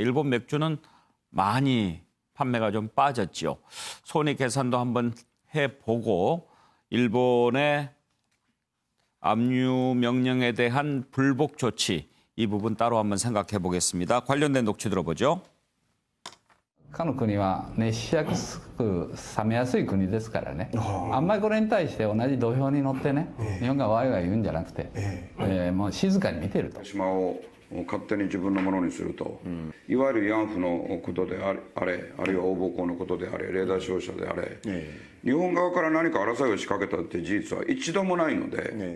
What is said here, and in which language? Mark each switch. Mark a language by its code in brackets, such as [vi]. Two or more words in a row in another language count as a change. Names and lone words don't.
[ko] 일본 맥주는 많이 판매가 좀 빠졌죠. 손익 계산도 한번 해보고 일본의 압류 명령에 대한 불복 조치 이 부분 따로 한번 생각해 보겠습니다. 관련된 녹취 들어보죠. [ja] かの国は熱しやすく冷めやすい国ですからね、あんまりこれに対して同じ土俵に乗ってね、日本がワイワイ言うんじゃなくて、もう静かに見てると。島を勝手に自分のものにすると、いわゆる慰安婦のことであれ、あるいは大暴行のことであれ、レーダー照射であれ、日本側から何か争いを仕掛けたって事実は一度もないので。